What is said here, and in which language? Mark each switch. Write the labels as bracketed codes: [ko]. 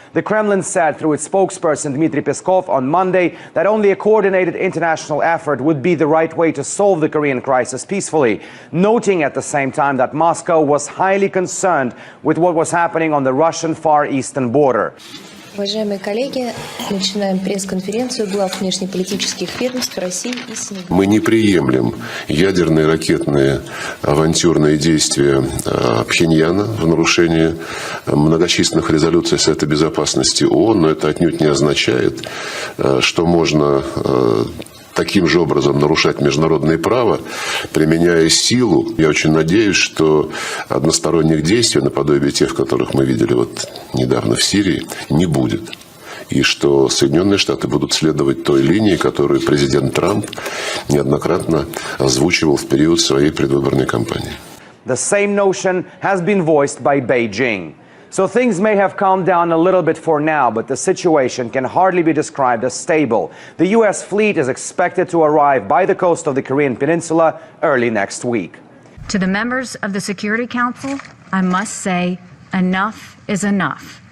[en] The Kremlin said through its spokesperson Dmitry Peskov on Monday that only a coordinated international effort would be the right way to solve the Korean crisis peacefully, noting at the same time that Moscow was highly concerned with what was happening on the Russian Far Eastern border. [ru] Уважаемые коллеги, начинаем пресс-конференцию глав внешнеполитических ведомств России и Сенегала. Мы не приемлем ядерные, ракетные, авантюрные действия Пхеньяна в нарушении многочисленных резолюций Совета Безопасности ООН, но это отнюдь не означает, что можно таким же образом нарушать международное право, применяя силу. Я очень надеюсь, что односторонних действий, наподобие тех, которых мы видели вот недавно в Сирии, не будет. И что Соединенные Штаты будут следовать той линии, которую президент Трамп неоднократно озвучивал в период своей предвыборной кампании. [en] The same notion has been voiced by Beijing. So things may have calmed down a little bit for now, but the situation can hardly be described as stable. The U.S. fleet is expected to arrive by the coast of the Korean Peninsula early next week. To the members of the Security Council, I must say, enough is enough.